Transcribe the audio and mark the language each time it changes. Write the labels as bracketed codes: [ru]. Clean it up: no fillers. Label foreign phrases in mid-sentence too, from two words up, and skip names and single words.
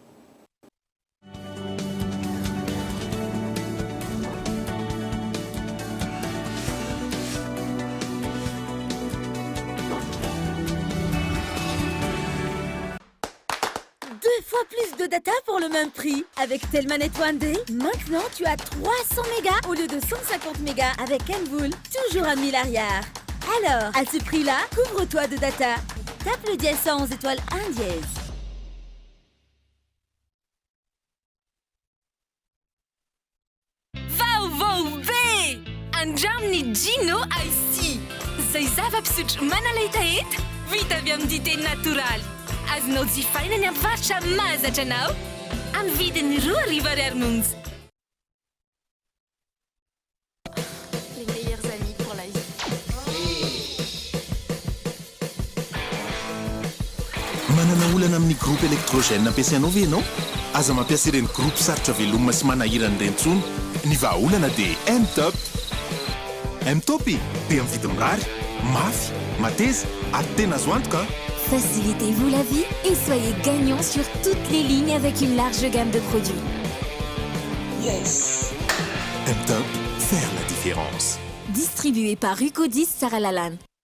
[fr] 2 fois plus de data pour le même prix. Avec Telmanet One Day, maintenant tu as 300 mégas au lieu de 150 mégas avec Envoul, toujours à 1000 arrière. Alors, à ce prix-là, couvre-toi de data. Tape le dièse 111 étoile 1 dièse. VAUVAUB! [mg] Andramni Gino Ice. Zay zava-pisotro manalay taheta, vita avy amin'ny dité natoraly. Azonao jifaina ny amin'ny varotra mahazatra anao amin'ny vidiny 2 ariary monja. [fr] Les meilleurs amis pour la vie. [mg] Manana olana amin'ny [fr] groupe électrogène [mg] ampiasainao ve ianao? Aza mampiasa ireny groupe sarotra velomina sy manahirana ireny tsony. Ny vahaolana dia M-Top. M-Top dia amin'ny vidiny mirary, mafy, mateza ary tena azo antoka. [fr] Facilitez-vous la vie et soyez gagnant sur toutes les lignes avec une large gamme de produits. Yes! M-Top, faire la différence. Distribué par Rucodis Sarah Lalanne.